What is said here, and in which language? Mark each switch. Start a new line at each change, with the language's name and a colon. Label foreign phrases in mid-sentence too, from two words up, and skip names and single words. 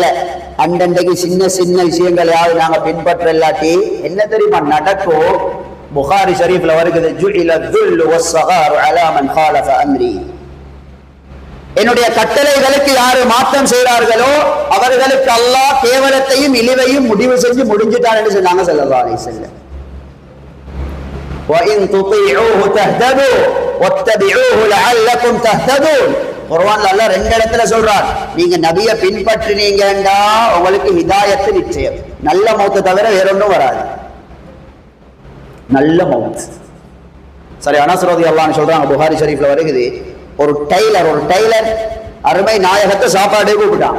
Tamil: அண்டண்டைக்கு சின்ன சின்ன விஷயங்களையாவது நாங்க பின்பற்ற இல்லாட்டி என்ன தெரியுமா நடக்கும். புகாரி ஷரீஃப்ல வருகிறது,
Arabic: جعل الذل والصغار على من خالف أمري.
Tamil: என்னுடைய கட்டளைகளுக்கு யாரு மாற்றம் செய்கிறார்களோ அவர்களுக்கு அல்லாஹ் கேவலத்தையும் இழிவையும் முடிவு செஞ்சு முடிஞ்சிட்டான் என்று சொன்னாங்க
Arabic: صلى الله عليه وسلم. وَإِن تُطِيعُوهُ تَهْتَدُوا وَاتَّبِعُوهُ لَعَلَّكُمْ تَهْتَدُونَ.
Tamil: குர்ஆன்ல அல்லாஹ் 2 இடத்துல சொல்றார், நீங்க நபியை பின்பற்றினீங்கடா உங்களுக்கு ஹிதாயத் நிச்சயம், நல்ல மௌத் தவிர வேற ஒன்றும் வராது, நல்ல மௌத். சரி, அனஸ்
Arabic: رضي الله عنه
Tamil: சொல்றாங்க, புகாரி ஷரீஃப்ல வருகிறது, ஒரு டைலர் அருமை நாயகத்தை சாப்பாடு கூப்பிட்டாங்க.